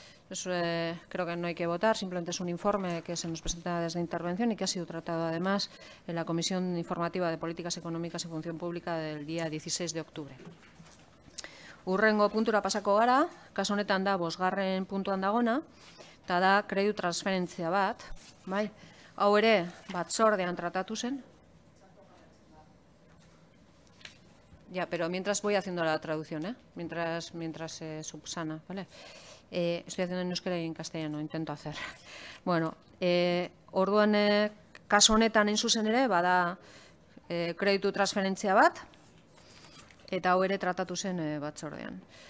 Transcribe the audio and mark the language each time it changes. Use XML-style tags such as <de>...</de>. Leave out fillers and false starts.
<es>Eso, creo que no hay que votar, simplemente es un informe que se nos presenta desde intervención y que ha sido tratado además en la Comisión Informativa de Políticas Económicas y Función Pública del día 16 de octubre.</es> <eu>Hurrengo puntura pasako gara, kasu honetan da 5. puntuan dagona, eta da kreditu transferentzia bat, bai? Hau ere batzordean tratatu zen.</eu> <es>Ya, pero mientras voy haciendo la traducción, mientras se subsana, ¿vale? Estoy haciendo en euskera y en castellano, intento hacer.</es> <eu>Bueno, orduan kasu honetan zuzen ere, bada kreditu transferentzia bat, eta hau ere tratatu zen batzordean.</eu>